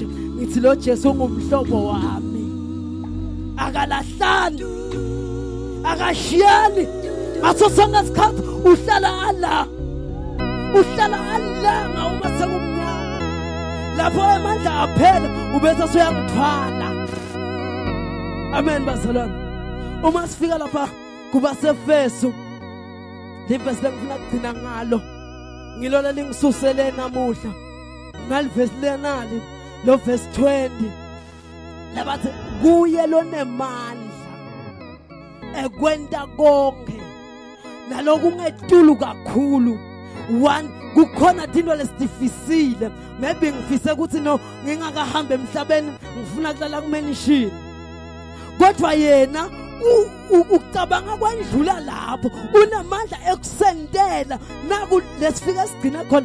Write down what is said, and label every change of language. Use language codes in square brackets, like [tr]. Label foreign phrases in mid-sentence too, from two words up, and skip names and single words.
[ss] Ngithi lo Jesu ungumhlobo wami, akalahlani akashiyani ngaso sonke isikhathi, uhlala ala uma sekumnyama. Lapho amandla aphela ubese suyangithwala. Amen bazalwane. Uma sifika lapha kuba seFeso livesi lengifuna kugcina ngalo, ngilona lingisusele namuhla ngalivesi lenali lo verse 20 labathi kuye lonemandla ekwenta konke naloku ngetulu kakhulu. One, kukhona into lesifisile, maybe ngifise ukuthi no ngingakahambe emhlabeni ngifuna kulala kumenishini, kodwa yena ukucabanga kwendlula lapho unamandla ekusendela naku lesifika sigcina khona.